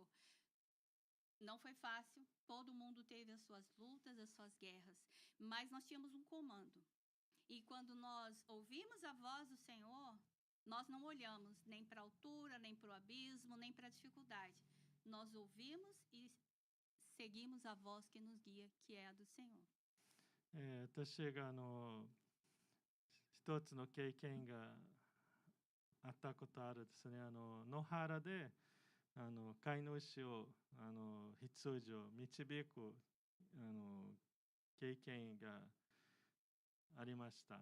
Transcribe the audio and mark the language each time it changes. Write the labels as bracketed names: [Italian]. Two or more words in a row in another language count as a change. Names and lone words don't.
[Portuguese] Não foi fácil, todo mundo teve as suas lutas, as suas guerras, mas nós tínhamos um comando. E quando nós ouvimos a voz do Senhor, nós não olhamos nem para a altura, nem para o abismo, nem para a dificuldade. Nós ouvimos e seguimos a voz que nos guia, que é a do Senhor. [Japanese] 私が一つの経験があったことあるですね。野原で飼い主を羊を導く経験がありました。